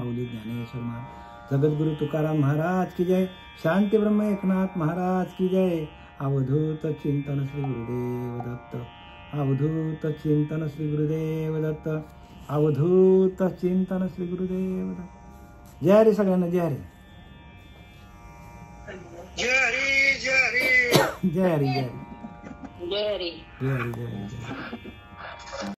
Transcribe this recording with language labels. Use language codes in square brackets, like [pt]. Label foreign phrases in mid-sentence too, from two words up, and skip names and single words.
[hi] माऊली ज्ञानेश्वर महाराज, जगद्गुरु तुकाराम महाराज की जय. शांती ब्रह्म एकनाथ महाराज की जय. अवधूत चिंतन श्री गुरुदेव दत्त. अवधूत चिंतन श्री गुरुदेव दत्त. अवधूत चिंतन श्री गुरुदेव दत्त. [mr] जय हरी सगळ्यांना. जय हरी. जय हरी. जय हरी. जय हरी. जय हरी. जय हरी. जय हरी. जय हरी.